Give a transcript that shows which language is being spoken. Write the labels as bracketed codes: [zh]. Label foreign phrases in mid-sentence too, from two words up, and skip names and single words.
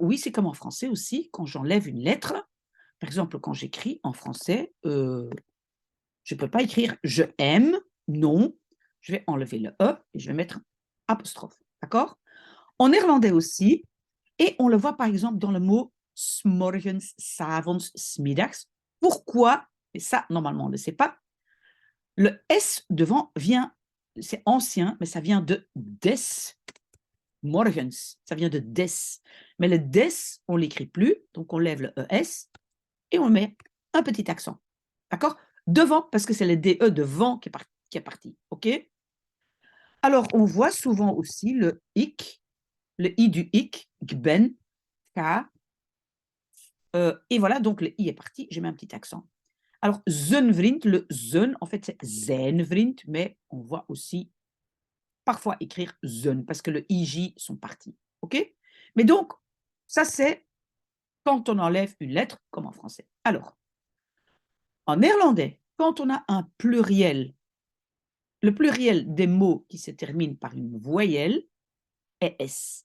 [fr] Oui, c'est comme en français aussi, quand j'enlève une lettre. Par exemple, quand j'écris en français, je ne peux pas écrire « je aime », non. Je vais enlever le « e » et je vais mettre apostrophe. D'accord? En néerlandais aussi, et on le voit par exemple dans le mot « [nl] s'morgens »,« s'avonds »,« s'middags ». [fr] Pourquoi? Et ça, normalement, on ne le sait pas. Le S devant vient, c'est ancien, mais ça vient de [nl] des morgens. [fr] Ça vient de des. Mais le des, on ne l'écrit plus, donc on lève le ES et on met un petit accent. D'accord? Devant, parce que c'est le DE devant qui est parti. OK? Alors, on voit souvent aussi le ik, le I du ik, gben, k. Et voilà, donc le I est parti, je mets un petit accent. Alors, [nl] zijn vriend, le zijn, [fr] en fait, c'est [nl] zijn vriend, [fr] mais on voit aussi parfois écrire zijn, parce que le IJ sont partis. OK? Mais donc, ça, c'est quand on enlève une lettre, comme en français. Alors, en néerlandais, quand on a un pluriel, le pluriel des mots qui se terminent par une voyelle est S.